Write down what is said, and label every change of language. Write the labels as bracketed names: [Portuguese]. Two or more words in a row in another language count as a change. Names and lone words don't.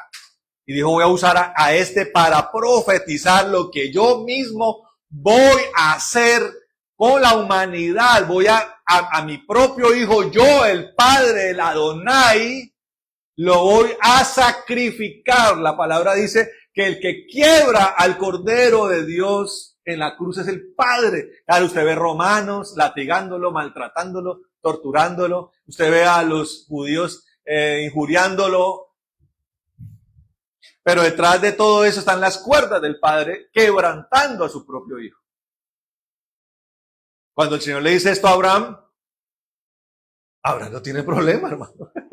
[Spanish] Y dijo, voy a usar a este para profetizar lo que yo mismo voy a hacer con la humanidad. Voy a mi propio hijo, yo, el Padre, el Adonai, lo voy a sacrificar. La palabra dice que el que quiebra al Cordero de Dios en la cruz es el Padre. Claro, usted ve romanos latigándolo, maltratándolo, torturándolo. Usted ve a los judíos injuriándolo. Pero detrás de todo eso están las cuerdas del Padre quebrantando a su propio hijo. Cuando el Señor le dice esto a Abraham, Abraham no tiene problema, hermano.